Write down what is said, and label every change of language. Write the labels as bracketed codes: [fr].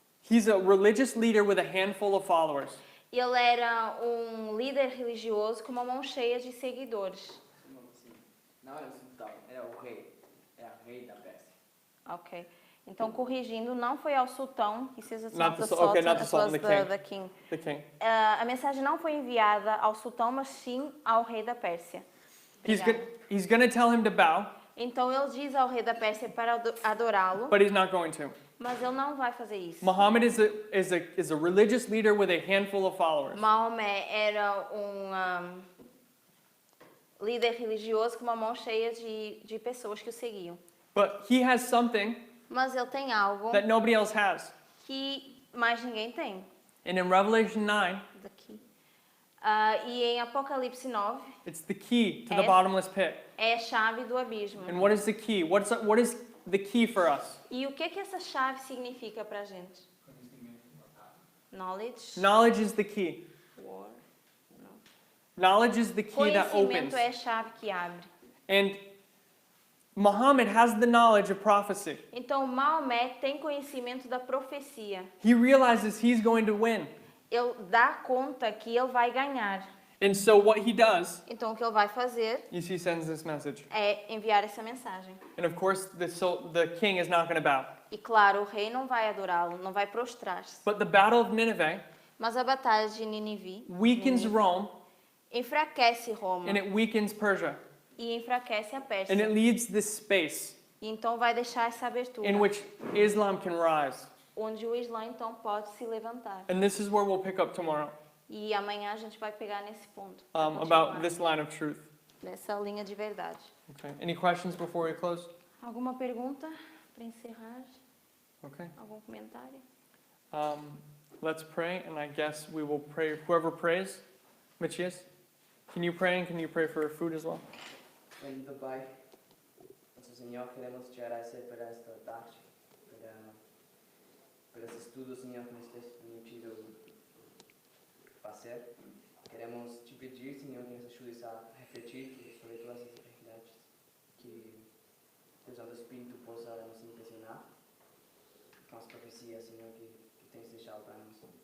[en] He's a religious leader with a handful of followers. [pt] Ele era um líder religioso com uma mão cheia de seguidores. Não era o sultão, era o rei. Era o rei da Pérsia. Ok. Então, corrigindo, não foi ao sultão, [en] he says it's Not not the the sul- okay, sultan, not the it sultan, was the king. the king. The king. [pt] A mensagem não foi enviada ao sultão, mas sim ao rei da Pérsia. Obrigada. [en] He's going to tell him to bow, [pt] Então, ele diz ao rei da Pérsia para adorá-lo, [en] but he's not going to. [pt] mas ele não vai fazer isso. [en] Muhammad is a religious leader with a handful of followers. [pt] Maomé era um líder religioso com uma mão cheia de pessoas que o seguiam. [en] But he has something [pt] Mas ele tem algo [en] that nobody else has. [pt] que mais ninguém tem. [en] And in Revelation 9, [pt] Daqui. E em Apocalipse 9, [en] it's the key to the [pt] É. [en] bottomless pit. [pt] é a chave do abismo. [en] And what is the key? What is the key for us? [pt] E o que essa chave significa pra gente? [en] Knowledge. Knowledge is the key. War. Knowledge is the key that opens. [pt] Conhecimento é a chave que abre. [en] And Muhammad has the knowledge of prophecy. [pt] Então, Maomé tem conhecimento da profecia. [en] He realizes he's going to win. [pt] Ele dá conta que ele vai ganhar. [en] And so what he does [pt] Então, o que ele vai fazer [en] is he sends this message. [pt] é enviar essa mensagem. [en] And of course, the king is not going to bow. [pt] E claro, o rei não vai adorá-lo, não vai prostrar-se. [en] But the battle of Nineveh [pt] Mas a batalha de Nínive [en] weakens Rome [pt] enfraquece Roma [en] and it weakens Persia. [pt] e enfraquece a Pérsia. [en] And it leaves this space [pt] E então vai deixar essa abertura, [en] in which Islam can rise. [pt] onde o Islã então pode se levantar. [en] And this is where we'll pick up tomorrow [pt] E amanhã a gente vai pegar nesse ponto, [en] about this line of truth. [pt] nessa linha de verdade. [en] Okay. Any questions before we close? [pt] Alguma pergunta Para encerrar, [en] Okay. [pt] algum comentário? [en] Let's pray, and I guess we will pray. Whoever prays, Matthias, can you pray, and can you pray for food as well? [pt] Bendito Pai, nosso Senhor, queremos te agradecer por esta tarde, por esse estudo, Senhor, que nos tens permitido fazer. Queremos te pedir, Senhor, que nos ajudes a refletir sobre todas essas verdades, que o Santo Espírito possa nos impressionar com as profecias, Senhor, que tens deixado para nós.